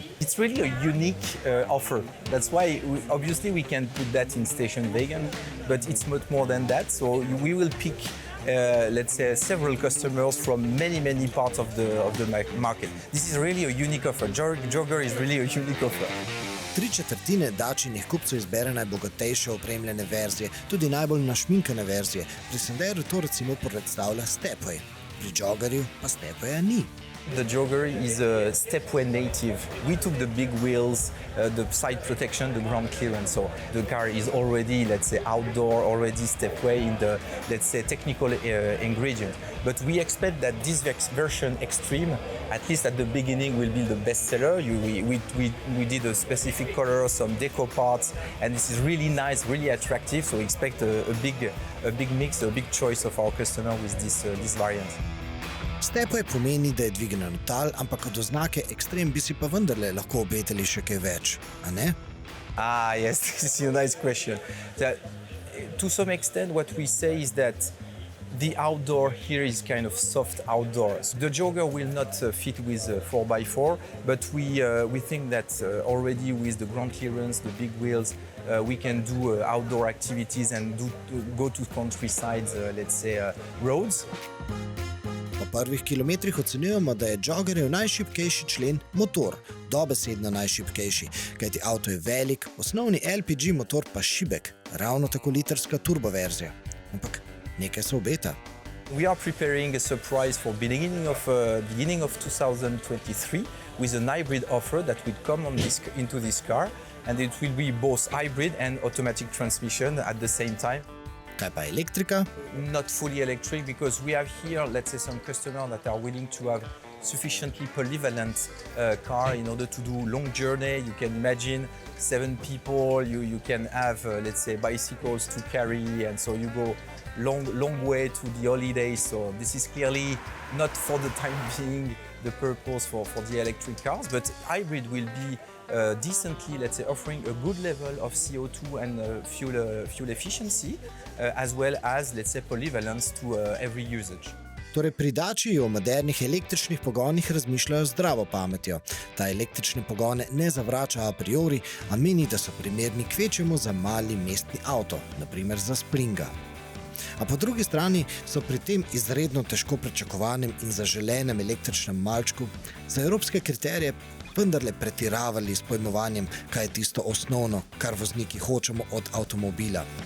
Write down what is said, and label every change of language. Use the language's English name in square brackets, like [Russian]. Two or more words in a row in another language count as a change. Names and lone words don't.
[English] It's really a unique offer. That's why, obviously, we can put that in station wagon, but it's much more than that. So we will pick, let's say, several customers from many parts of the market. This is really a unique offer. Jogger is really a unique offer. [Slovenian] 3/4 dačinih kupcev izbere najbogatejše opremljene verzije, tudi najbolj našminkane verzije. Pri Sanderu to recimo predstavlja Stepway. Pri Joggerju pa Stepwaya ni. [English] The Jogger is a Stepway native. We took the big wheels, the side protection, the ground clearance. So the car is already, let's say, outdoor, already Stepway in the, let's say, technical ingredient. But we expect that this version Extreme, at least at the beginning, will be the best seller. We did a specific color, some deco parts, and this is really nice, really attractive. So we expect a big mix, a big choice of our customer with this variant. [Slovenian] Stepway pomeni, da je dvignen tal, ampak od oznake Extreme bi si pa vendarle lahko obetali še kaj več, a ne? [English] Yes, this is a nice question. To some extent, what we say is that the outdoor here is kind of soft outdoors. The Jogger will not fit with 4x4, but we think that already with the ground clearance, the big wheels, we can do outdoor activities and go to countryside, let's say, roads. [Slovenian] Po prvih kilometrih ocenjujemo, da je joggerjev najšibkejši člen motor, dobesedno najšibkejši, kajti avto je velik, osnovni LPG motor pa šibek, ravno tako litrska turboverzija. Ampak nekaj se obeta. [English] We are preparing a surprise for beginning of 2023 with a hybrid offer that will come into this car, and it will be both hybrid and automatic transmission at the same time. [Slovenian] Kaj pa elektrika? [English] Not fully electric, because we have here, let's say, some customers that are willing to have sufficiently polyvalent car in order to do long journey. You can imagine 7 people, you can have, let's say, bicycles to carry, and so you go long way to the holidays. So this is clearly not for the time being the purpose for the electric cars, but hybrid will be decently, let's say, offering a good level of CO2 and fuel efficiency, as well as, let's say, polyvalence to every usage. [Slovenian] Torej pri Dačiji o modernih električnih pogonih razmišljajo zdravo pametjo. Ta električne pogone ne zavrača [Latin] a priori, [Slovenian] a meni, da so primerni kvečjemu za mali mestni avto, naprimer za Springa. A po drugi strani so pri tem izredno težko pričakovanem in zaželenem električnem malčku za evropske kriterije vendarle pretiravali s pojmovanjem, kaj je tisto osnovno, kar vozniki hočemo od avtomobila.